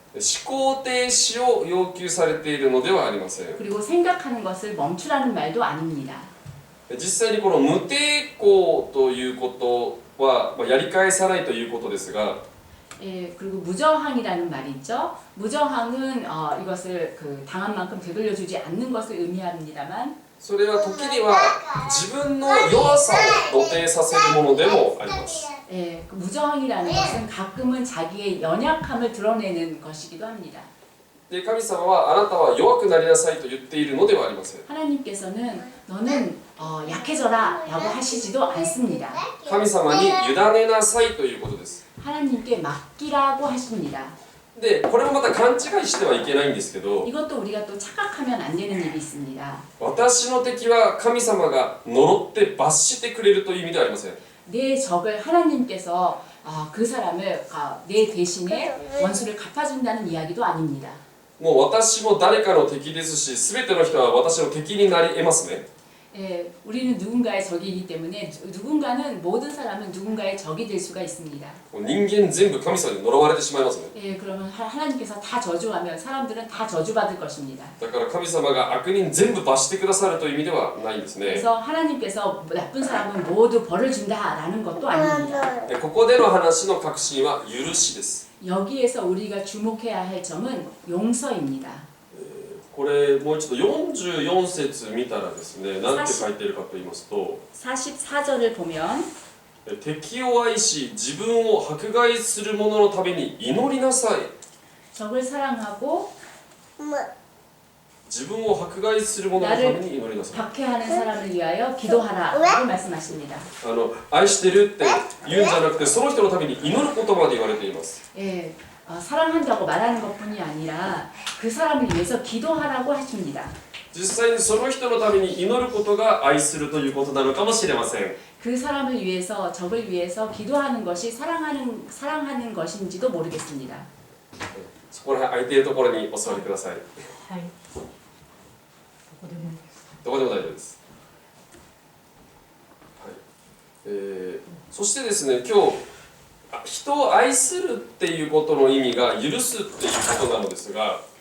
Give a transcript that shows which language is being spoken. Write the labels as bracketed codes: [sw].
[ja] 思考停止を要求されているのではありません。 [ko] 그리고 생각하는 것을 멈추라는 말도 아닙니다. [ja] 実際にこの無抵抗ということは、やり返さないということですが、 [ko] 그리고 무저항이라는 말이 있죠. 무저항은 이것을 당한 만큼 되돌려주지 않는 것을 의미합니다만 [ja] それは時には自分の弱さを露呈させるものでもあります。 [ko] 무저항이라는 것은 가끔은 자기의 연약함을 드러내는 것이기도 합니다. [ja] で神様はあなたは弱くなりなさいと言っているのではありません。 [ko] 하나님께서는 너는 약해져라 라고 하시지도 않습니다. [ja] 神様に委ねなさいということです。 [ko] 하나님께 맡기라고 하십니다. [ja] でこれもまた勘違いしてはいけないんですけど、 [ko] 이것도 우리가 또 착각하면 안 되는 일이 있습니다. [ja] 私の敵は神様が呪って罰してくれるという意味ではありません。 [ko] 내 적을 하나님께서 그 사람을 내 대신에 원수를 갚아준다는 이야기도 아닙니다. [ja] もう私も誰かの敵ですし、全ての人は私の敵になり得ますね。 [ko] 우리는 누군가의 적이기 때문에 누군가는 모든 사람은 누군가의 적이 될 수가 있습니다. [ja] もう人間全部神様に呪われてしまいますね。 [ko] 그러면 하나님께서 다 저주하면 사람들은 다 저주받을 것입니다. [ja] だから神様が悪人全部罰してくださるという意味ではないんですね。 [ko] 그래서 하나님께서 나쁜 사람은 모두 벌을 준다라는 것도 아닙니다. [ja] ここでの話の核心は許しです。 [ko] 여기에서 우리가 주목해야 할 점은 용서입니다. [ja] これもう一度44節見たらですね、何て書いてるかと言いますと、 [ko] 44절을 보면 [ja] 敵を愛し自分を迫害する者のために祈りなさい。 [ko] 적을 사랑하고 [ja] 自分を迫害する者のために祈りなさい。 [ko] 박해하는 사람을 위하여 기도하라고 말씀하십니다. [ja] 愛してるって言うんじゃなくて、その人のために祈ることまで言われています。 [ko] 사랑한다고 말하는 것뿐이 아니라 그 사람을 위해서 기도하라고 하십니다. [ja] 実際にその人のために祈ることが愛するということなのかもしれません。 [ko] 그 사람을 위해서 적을 위해서 기도하는 것이 사랑하는 것인지도 모르겠습니다. [ja] そこら辺空いているところにお座りください。はい。どこでも大丈夫です。はい。そしてですね、今日人を愛するっていうことの意味が許すっていうことなのですが、